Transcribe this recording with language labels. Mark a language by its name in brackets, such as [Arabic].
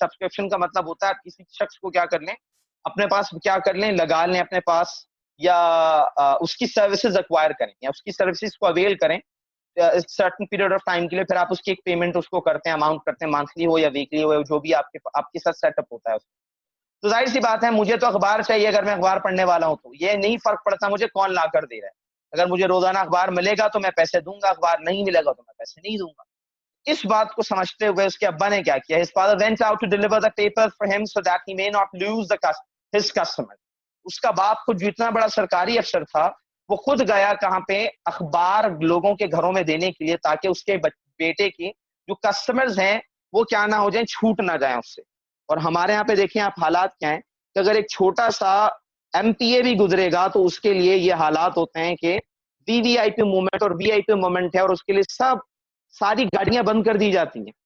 [Urdu] Subscription کا مطلب ہوتا ہے آپ کسی شخص کو کیا کر لیں, اپنے پاس کیا کر لیں, لگا لیں اپنے پاس, یا اس کی سروسز ایکوائر کریں, یا اس کی سروسز کو اویل کریں سرٹن پیریڈ آف ٹائم کے لیے. پھر آپ اس کی ایک پیمنٹ اس کو کرتے ہیں, اماؤنٹ کرتے ہیں, منتھلی ہو یا ویکلی ہو, جو بھی آپ کے ساتھ سیٹ اپ ہوتا ہے. تو ظاہر سی بات ہے مجھے تو اخبار چاہیے اگر میں اخبار پڑھنے والا ہوں. تو یہ نہیں فرق پڑتا مجھے کون لا کر دے رہا ہے. اگر مجھے روزانہ اخبار ملے گا تو میں پیسے دوں گا, اخبار نہیں ملے گا تو میں پیسے نہیں دوں گا. اس بات کو سمجھتے ہوئے اس کے ابا نے کیا کیا, [English] his father went out to deliver the papers for him so that he may not lose his customer. [Urdu] اس کا باپ خود جتنا بڑا سرکاری افسر تھا وہ خود گیا کہاں پہ, اخبار لوگوں کے گھروں میں دینے کے لیے, تاکہ اس کے بیٹے کی جو کسٹمرز ہیں وہ کیا نہ ہو جائیں, چھوٹ نہ جائیں اس سے. اور ہمارے یہاں پہ دیکھیں آپ حالات کیا ہیں کہ اگر ایک چھوٹا سا ایم پی اے بھی گزرے گا تو اس کے لیے یہ حالات ہوتے ہیں کہ وی آئی پی موومنٹ اور وی آئی پی موومنٹ ہے, اور اس کے لیے ساری گاڑیاں بند کر دی جاتی ہیں.